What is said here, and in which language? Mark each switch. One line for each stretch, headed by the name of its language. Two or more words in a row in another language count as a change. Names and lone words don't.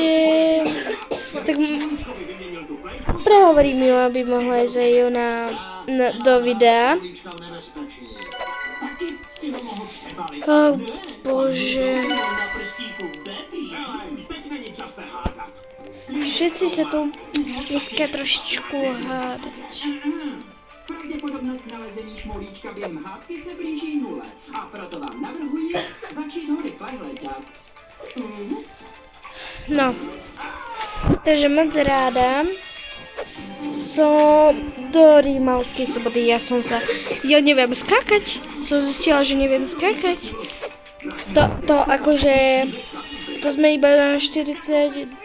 Slovak: Tak prehovorím ju, aby mohla ísť aj ju do videa. Ach bože. Všetci sa tu dneska trošičku hádať.
Czech: Pravděpodobnost nalezení šmolíčka během hádky se blíží nule a proto vám navrhuji začít ho rychle hledat.
Slovak: No, takže moc ráda som do Rímavskej Soboty, ja neviem skákať, som zistila, že neviem skákať. To akože, to sme iba na 42%.